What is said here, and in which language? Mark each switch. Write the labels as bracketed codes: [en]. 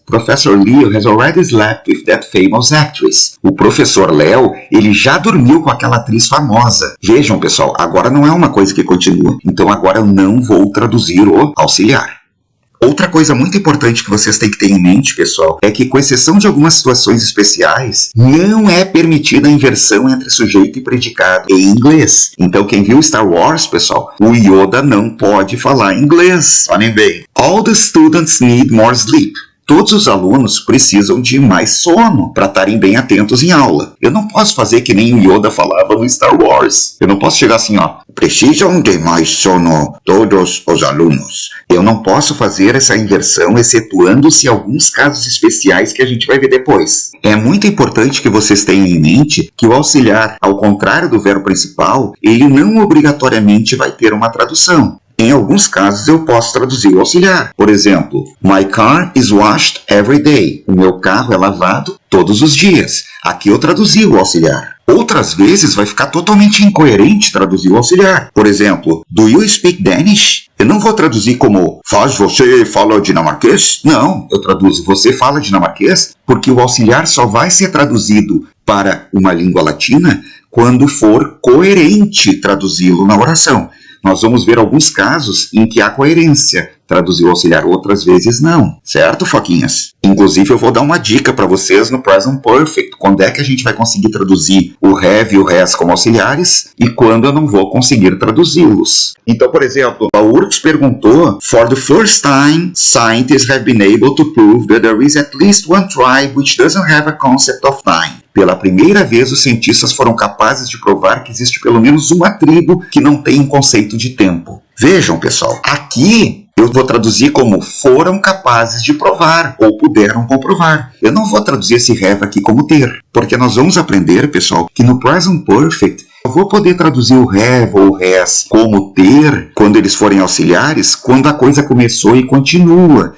[en] Professor Leo has already slept with that famous actress. [pt] O professor Léo, ele já dormiu com aquela atriz famosa. Vejam, pessoal, agora não é uma coisa que continua. Então agora eu não vou traduzir o auxiliar. Outra coisa muito importante que vocês têm que ter em mente, pessoal, é que, com exceção de algumas situações especiais, não é permitida a inversão entre sujeito e predicado em inglês. Então, quem viu Star Wars, pessoal, o Yoda não pode falar inglês. Olhem bem. [en] All the students need more sleep. [pt] Todos os alunos precisam de mais sono para estarem bem atentos em aula. Eu não posso fazer que nem o Yoda falava no Star Wars. Eu não posso chegar assim, ó. Precisam de mais sono todos os alunos. Eu não posso fazer essa inversão, excetuando-se alguns casos especiais que a gente vai ver depois. É muito importante que vocês tenham em mente que o auxiliar, ao contrário do verbo principal, ele não obrigatoriamente vai ter uma tradução. Em alguns casos eu posso traduzir o auxiliar. Por exemplo, [en] my car is washed every day. [pt] O meu carro é lavado todos os dias. Aqui eu traduzi o auxiliar. Outras vezes vai ficar totalmente incoerente traduzir o auxiliar. Por exemplo, [en] do you speak Danish? [pt] Eu não vou traduzir como faz você fala dinamarquês? Não, eu traduzo você fala dinamarquês, porque o auxiliar só vai ser traduzido para uma língua latina quando for coerente traduzi-lo na oração. Nós vamos ver alguns casos em que há coerência. Traduzir o auxiliar, outras vezes não. Certo, foquinhas? Inclusive, eu vou dar uma dica para vocês no Present Perfect. Quando é que a gente vai conseguir traduzir o have e o has como auxiliares e quando eu não vou conseguir traduzi-los. Então, por exemplo, a Urks perguntou: [en] For the first time, scientists have been able to prove that there is at least one tribe which doesn't have a concept of time. [pt] Pela primeira vez, os cientistas foram capazes de provar que existe pelo menos uma tribo que não tem um conceito de tempo. Vejam, pessoal, aqui eu vou traduzir como foram capazes de provar ou puderam comprovar. Eu não vou traduzir esse have aqui como ter, porque nós vamos aprender, pessoal, que no Present Perfect eu vou poder traduzir o have ou has como ter, quando eles forem auxiliares, quando a coisa começou e continua.